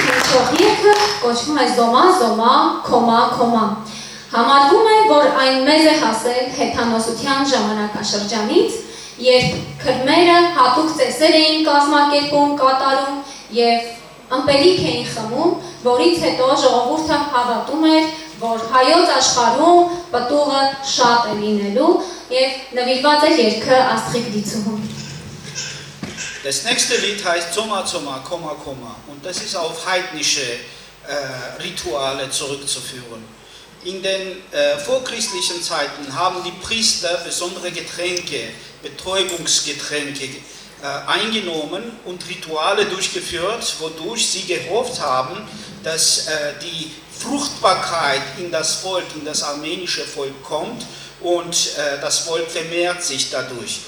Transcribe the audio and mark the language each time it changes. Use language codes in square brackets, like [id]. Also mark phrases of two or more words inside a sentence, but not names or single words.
[hy] հիշող երգը կոչվում է Զոմա, Զոմա, Քոմա, Քոմա։ Համարվում է, որ այն մեզ է հասել հեթանոսության ժամանակաշրջանից, երբ քրմերը հատուկ ծեսեր էին կազմակերպում, կատարում և ըմպելիք էին խմում, որից հետո ժողովուրդը հավատում էր, որ հայոց աշխարհում պտուղը շատ է լինելու և նվիրված է երգը Աստղիկ Դիցուհուն։ [de] Das nächste Lied heißt Zoma, Zoma, Koma, Koma und das ist auf heidnische Rituale zurückzuführen. In den vorchristlichen Zeiten haben die Priester besondere Getränke, Betäubungsgetränke eingenommen und Rituale durchgeführt, wodurch sie gehofft haben, dass die Fruchtbarkeit in das Volk, in das armenische Volk kommt und das Volk vermehrt sich dadurch.